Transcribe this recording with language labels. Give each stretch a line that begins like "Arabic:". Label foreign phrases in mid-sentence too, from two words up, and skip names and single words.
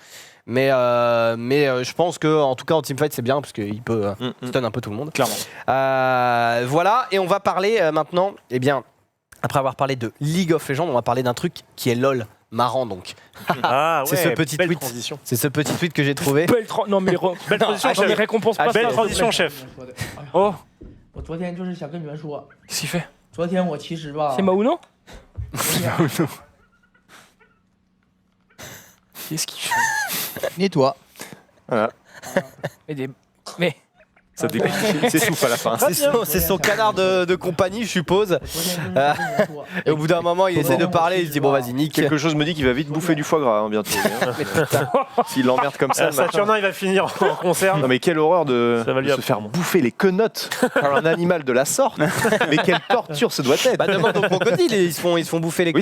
French: Mais je pense que en tout cas en teamfight c'est bien parce qu'il peut stun un peu tout le monde. Clairement. Voilà, et on va parler maintenant, eh bien, après avoir parlé de League of Legends, on va parler d'un truc qui est LOL, marrant donc. Ah C'est ouais, ce petit belle tweet. transition. C'est ce petit tweet que j'ai trouvé. Non mais Belle transition, attends, mais chef. récompense pas Belle ça. transition, chef. Oh,
Chinese: 我昨天就是想跟你们说，
French: qu'est-ce qu'il fait?
Chinese: 昨天我其实吧，
French: C'est Mauno Qu'est-ce qu'il fait? Nettoie. Voilà. Mais Ça dégoûte. Il s'essouffle à la fin. C'est son canard de compagnie, je suppose.
Chinese: 昨天就是想跟你们说，
French: Et au bout d'un moment, il essaie de parler, il se dit bon vas-y, nique. Quelque chose me dit qu'il va vite bouffer du foie gras hein, bientôt. S'il l'emmerde comme ça, le matin. Saturnin, il va finir en concert. Non mais quelle horreur de Ça va lui se faire apprendre. bouffer les quenottes par un animal de la sorte. Mais quelle torture ce doit être. Bah demande aux crocodiles, ils se font bouffer les